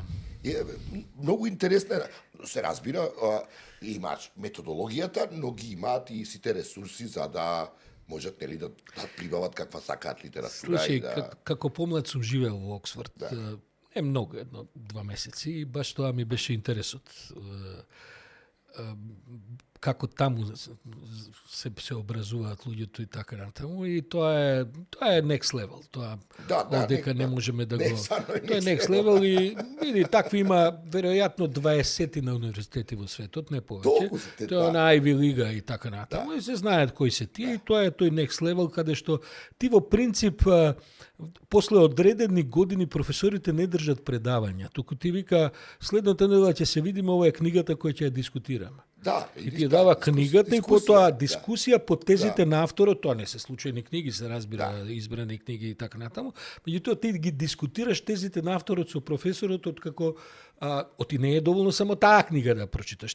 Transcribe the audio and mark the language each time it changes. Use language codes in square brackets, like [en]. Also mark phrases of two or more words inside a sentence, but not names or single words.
[mk] Многу интересно се разбира, имаш методологијата, но ги имаат и сите ресурси за да можат нели да прибават каква сакаат литература. Слушај, како помлад сум живеел во Оксфорд, не многу, 1-2 месеци, и баш тоа ми беше интересот. Како таму се образуваат луѓето и така натаму, и тоа е [en] next level. [mk] Тоа одека не можеме да го... Тоа е [en] next level [mk] и види, такви има веројатно 20 на универзитети во светот, не повеќе. Тоа е на Ivy League и така натаму, и се знаат кои се тие, и тоа е тој [en] next level [mk] каде што ти во принцип после одредени години професорите не држат предавања, туку ти вика следната недела ќе се видиме, ова е книгата која ќе ја дискутираме. Да, и ти дава книгата и потоа дискусија по тезите на авторот, тоа не се случајни книги, се разбира, избрани книги и така натаму, меѓутоа ти ги дискутираш тезите на авторот со професорот, откако оти не е доволно само таа книга да прочиташ.